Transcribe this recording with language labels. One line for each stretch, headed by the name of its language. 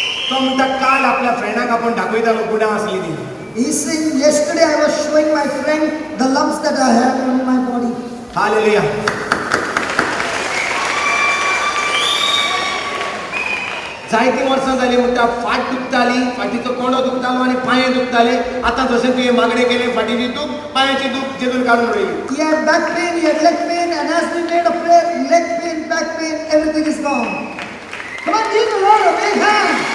Goan Konkani: तो म्हणटा काल आपल्या फ्रेंडाक आपण दाखयतालो गुणां आसली ती
English: He's saying, yesterday I was showing my friend the lumps that I have on my body. Hallelujah.
Goan Konkani: जायती वर्सां जाली म्हणटा फाट दुखताली, फाटीचो कोंडो दुखतालो आनी पांये दुखताले. आतां जशें तुवें मागणें केलें फाटीची दूख, पांयाची दूख जेजून काडून उडयली.
English: He had back pain, he had leg pain, and as we made a prayer, leg pain, back pain, everything is gone. Come on, give the Lord a big hand.